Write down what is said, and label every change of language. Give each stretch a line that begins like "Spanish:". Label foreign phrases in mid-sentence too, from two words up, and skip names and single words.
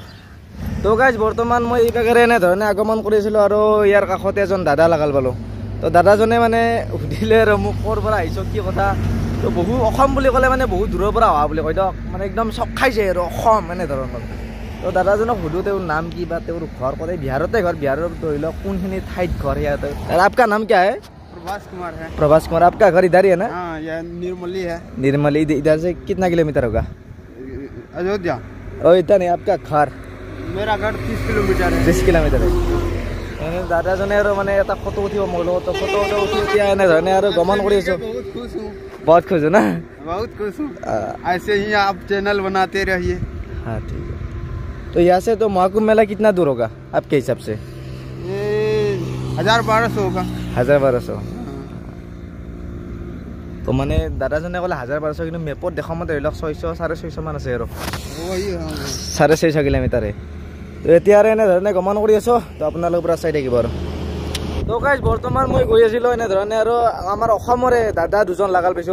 Assamese: তো গাইজ বৰ্তমান মই এইভাগেৰে এনেধৰণে আগমন কৰিছিলোঁ আৰু ইয়াৰ কাষতে এজন দাদা লাগাল পালোঁ। তো দাদাজনে মানে সুধিলে আৰু মোক ক'ৰ পৰা আহিছোঁ, কি কথা। তো অসম বুলি ক'লে মানে বহুত দূৰৰ পৰা অহা বুলি কয় দিয়ক, মানে একদম চক খাইছে আৰু অসম এনেধৰণৰ। তো দাদাজনক সুধোঁ তেওঁৰ নাম কি বা তেওঁৰ ঘৰ ক'লে বিহাৰতে ঘৰ। বিহাৰৰ ধৰি লওক কোনখিনি ঠাইত ঘৰ ইয়াতে।
Hindi: आपका नाम क्या है? प्रभास कुमार है। प्रभास कुमार। आपका घर इधर ही है ना? हाँ, यह निर्मली है। निर्मली इधर से कितना किलोमीटर होगा? अयोध्या। ओ इतना नहीं, आपका घर? मेरा घर 30 किलोमीटर है। 30 किलोमीटर है।
Assamese: দাদাজনে আৰু মানে এটা ফটো উঠিব মোৰ লগত। ফটো উঠি এতিয়া এনেধৰণে আৰু গমন কৰি আছোঁ।
Hindi: बहुत खुश हो ना? बहुत खुश हूँ। ऐसे ही आप चैनल बनाते रहिए। हाँ ठीक है। तो यहाँ से तो महाकुंभ मेला कितना दूर होगा आपके हिसाब से? 1000-1200 होगा। 1000-1200।
Assamese: তো মানে দাদাজনে ক'লে 1000-1200, কিন্তু মেপত দেখা মতে ধৰি লওক 600-650 মান আছে আৰু 650 কিলোমিটাৰে। তো এতিয়া আৰু এনেধৰণে গমন কৰি আছোঁ। তো আপোনালোকৰ পৰা চাই থাকিব আৰু। তো গাইজ বৰ্তমান মই গৈ আছিলোঁ এনেধৰণে আৰু আমাৰ অসমৰে দাদা দুজন লাগাল পাইছোঁ।